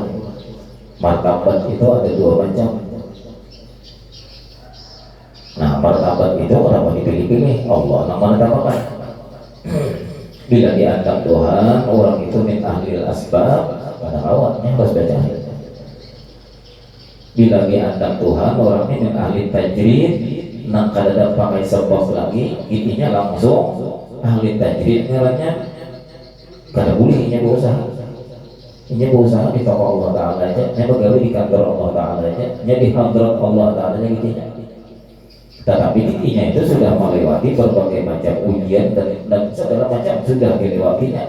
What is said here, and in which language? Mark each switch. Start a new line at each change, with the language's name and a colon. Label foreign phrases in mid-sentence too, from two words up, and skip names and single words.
Indonesian: Martabat itu ada dua macam. Nah, martabat itu orang dipilih-pilih Allah yang menetapkan. Bila dianggap Tuhan orang itu
Arabic: من أهل الأسباب,
Indonesian: pada awalnya harus baca. Bila dianggap Tuhan orangnya
Arabic: من أهل التجريد,
Banjar: nak kada pakai sebab lagi, intinya langsung ahli tajrid ngarannya kada boleh nya berusaha. Nya berusaha di toko Allah Ta'ala aja, nya begawe di kantor Allah Ta'ala aja, nya di hadrat Allah Ta'ala aja gitu.
Indonesian: Tetapi intinya itu sudah melewati berbagai macam ujian dan segala macam sudah dilewatinya.